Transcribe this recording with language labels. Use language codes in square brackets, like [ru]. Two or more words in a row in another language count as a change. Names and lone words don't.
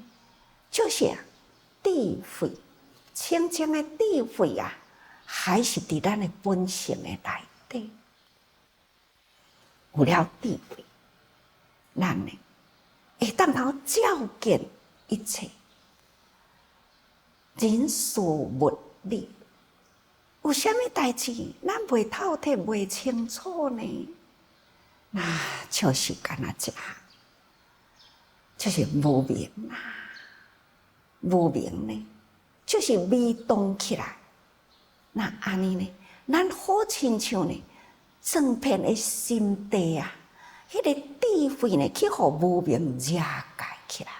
[nan] 就是智慧，清净的智慧啊，还是伫咱的本性的内底。有了智慧，咱呢会当头照见一切人事物理。有啥物代志，咱袂透彻、袂清楚呢？那就是干那一项，就是无明啊。无明呢，就是微动起来。那安尼呢，咱好亲像呢，整片的心地啊，迄个智慧呢，去互无明遮盖起来。